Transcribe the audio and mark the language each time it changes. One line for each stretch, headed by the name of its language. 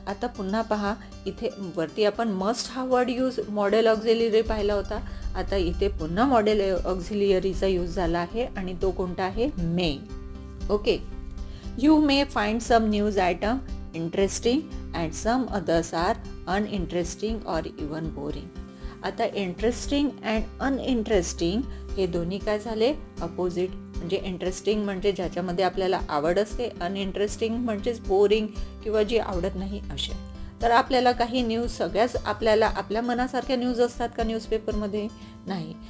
Marathi: आता पुन्हा पहा, इथे वरती आपण मस्ट हा वर्ड यूज मॉडेल ऑक्झिलरी पाहिला होता. आता इथे पुन्हा मॉडेल ऑक्झिलियरीचा यूज झाला आहे आणि तो कोणता आहे, मे. Okay.
English: You may find some news item interesting and some others are uninteresting or even boring.
Marathi: आता इंटरेस्टिंग अँड अनइंटरेस्टिंग हे दोन्ही काय झाले, अपोजिट. म्हणजे इंटरेस्टिंग म्हणजे ज्याच्यामध्ये आपल्याला आवड असते, अनइंटरेस्टिंग म्हणजेच बोरिंग किंवा जी आवडत नाही असे. तर आपल्याला काही न्यूज सगळ्याच आपल्याला आपल्या मनासारख्या न्यूज असतात का न्यूजपेपरमध्ये? नाही.